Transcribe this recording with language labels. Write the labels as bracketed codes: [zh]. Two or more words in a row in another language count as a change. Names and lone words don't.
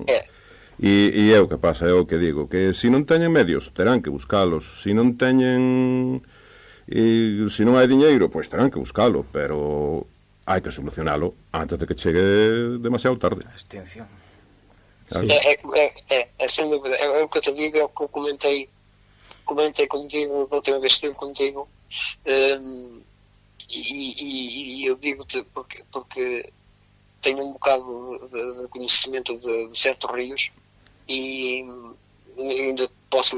[gl] E é o que pasa, é o que digo, que se non teñen medios, terán que buscalos. Se non teñen... se non hai diñeiro, pois terán que buscalo, pero hai que solucionalo antes de que chegue demasiado tarde. A extinción. Claro. [pt] É sem dúvida, é o que eu te digo, é o que eu comentei contigo, da última vez que estive contigo, e eu digo-te porque tenho um bocado de conhecimento de certos rios, e ainda posso